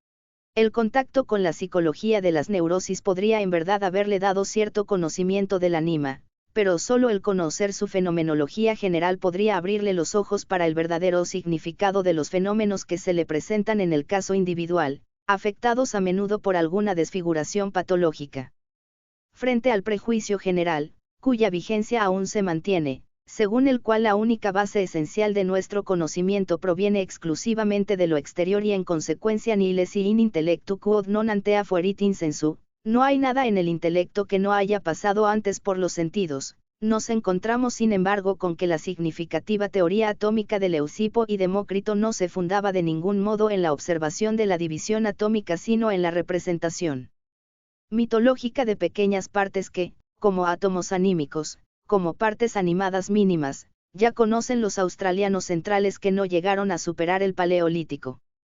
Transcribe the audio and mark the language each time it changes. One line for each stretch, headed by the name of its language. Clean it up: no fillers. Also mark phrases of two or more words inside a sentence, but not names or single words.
Spanish: El contacto con la psicología de las neurosis podría en verdad haberle dado cierto conocimiento del anima, pero solo el conocer su fenomenología general podría abrirle los ojos para el verdadero significado de los fenómenos que se le presentan en el caso individual, afectados a menudo por alguna desfiguración patológica. Frente al prejuicio general, cuya vigencia aún se mantiene, según el cual la única base esencial de nuestro conocimiento proviene exclusivamente de lo exterior y en
Latin: consecuencia nihil si in intellectu quod non antea fuerit in sensu,
Spanish: no hay nada en el intelecto que no haya pasado antes por los sentidos, nos encontramos sin embargo con que la significativa teoría atómica de Leucipo y Demócrito no se fundaba de ningún modo en la observación de la división atómica sino en la representación mitológica de pequeñas partes que, como átomos anímicos, como partes animadas mínimas, ya conocen los australianos centrales que no llegaron a superar el Paleolítico.